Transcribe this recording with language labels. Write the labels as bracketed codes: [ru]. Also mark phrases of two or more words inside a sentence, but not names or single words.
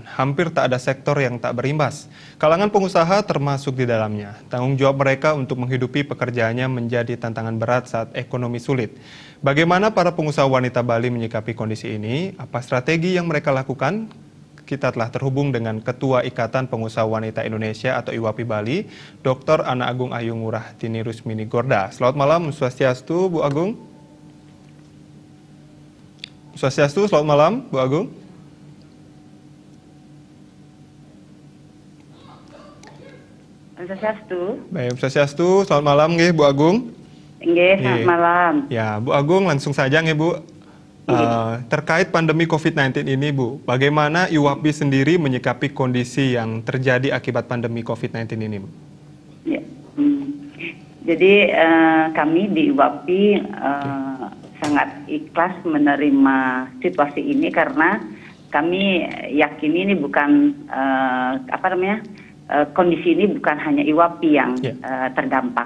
[id] Hampir tak ada sektor yang tak berimbas. Kalangan pengusaha termasuk di dalamnya. Tanggung jawab mereka untuk menghidupi pekerjaannya menjadi tantangan berat saat ekonomi sulit. Bagaimana para pengusaha wanita Bali menyikapi kondisi ini? Apa strategi yang mereka lakukan? Kita telah terhubung dengan Ketua Ikatan Pengusaha Wanita Indonesia atau IWAPI Bali, Dr. Ana Agung Ayu Ngurah Tini Rusmini Gorda. Selamat malam, Swastiastu, Bu Agung. Swastiastu, selamat malam, Bu Agung. Swastiastu. Baik, Swastiastu, selamat malam, nggih, Bu Agung. Nggih, selamat malam. Ya, Bu Agung, langsung saja, nggih, Bu. Terkait pandemi COVID-19 ini, Bu, bagaimana IWAPI sendiri menyikapi kondisi yang terjadi akibat pandemi COVID-19 ini, Bu? Ya. Jadi kami di IWAPI sangat ikhlas menerima situasi ini karena kami yakini ini bukan kondisi ini bukan hanya IWAPI yang terdampak.